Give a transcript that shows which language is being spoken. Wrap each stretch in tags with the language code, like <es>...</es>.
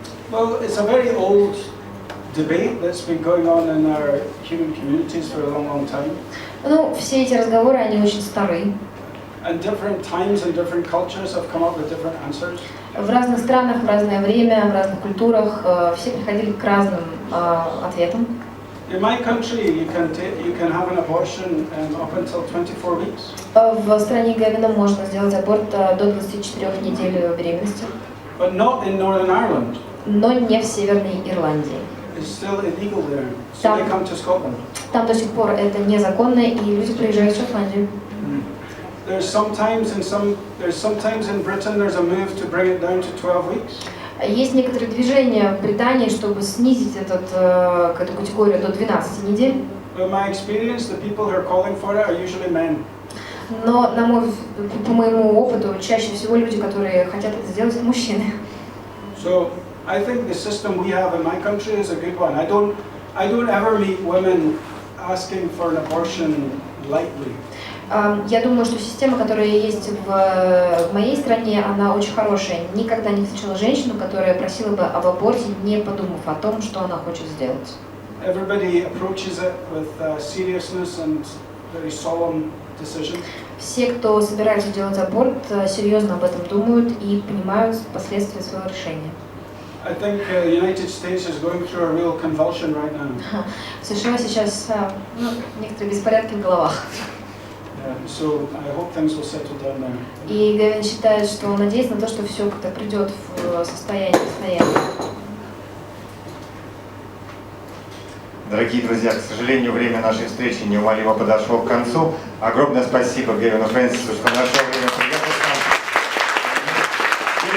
<en>Well, it's a very old debate that's been going on in our human communities for a long, long time.</en> <ru>Ну, все эти разговоры, они очень старые.</ru> <en>And different times and different cultures have come up with different answers.</en> <ru>В разных странах, в разное время, в разных культурах все приходили к разным ответам.</ru> <en>In my country, you can have an abortion up until 24 weeks.</en> <ru>В стране Гэвина можно сделать аборт до 24 недель беременности.</ru> <en>But not in Northern Ireland.</en> <ru>Но не в Северной Ирландии.</ru> <en>It's still illegal there. So they come to Scotland.</en> <ru>Там до сих пор это незаконно, и люди приезжают в Шотландию.</ru> <en>There's sometimes in Britain there's a move to bring it down to 12 weeks.</en> <ru>Есть некоторые движения в Британии, чтобы снизить эту категорию до 12 недель.</ru> <en>But in my experience, the people who are calling for it are usually men.</en> <ru>Но по моему опыту, чаще всего люди, которые хотят это сделать, это мужчины.</ru> <en>So I think the system we have in my country is a good one. I don't ever meet women asking for an abortion lightly.</en> <ru>Я думаю, что система, которая есть в моей стране, она очень хорошая. Никогда не встречала женщину, которая просила бы об аборте, не подумав о том, что она хочет сделать.</ru> <en>Everybody approaches it with seriousness and very solemn decision.</en> <ru>Все, кто собирается делать аборт, серьезно об этом думают и понимают последствия своего решения.</ru> <en>I think the United States is going through a real convulsion right now.</en> <ru>В США сейчас некоторые беспорядки в головах.</ru> <en>So I hope things will settle down there.</en> <ru>И Гэвин считает, что он надеется на то, что все как-то придет в состояние постоянно. Дорогие друзья, к сожалению, время нашей встречи неумолимо подошло к концу. Огромное спасибо Гэвину Фрэнсису, что нашел время приехать к нам.</ru>